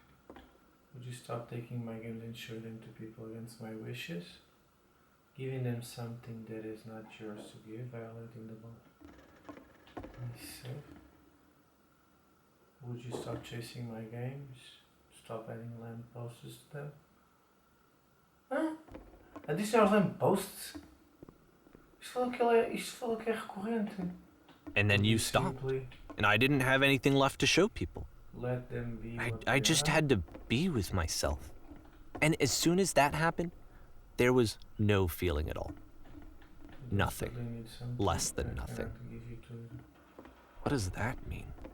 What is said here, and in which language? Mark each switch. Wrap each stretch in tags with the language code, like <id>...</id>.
<en>Would you stop taking my games and show them to people against my wishes? Giving them something that is not yours to give, violating the law. Myself. Would you stop chasing my games? Stop adding lampposts to them?</en> <pt>Hã? Adicionar os lampposts? Isto falou que é recorrente.</pt> <en>And then you stopped. And I didn't have anything left to show people. Let them be I just had to be with myself. And as soon as that happened, there was no feeling at all. Nothing. Less than nothing. What does that mean?</en>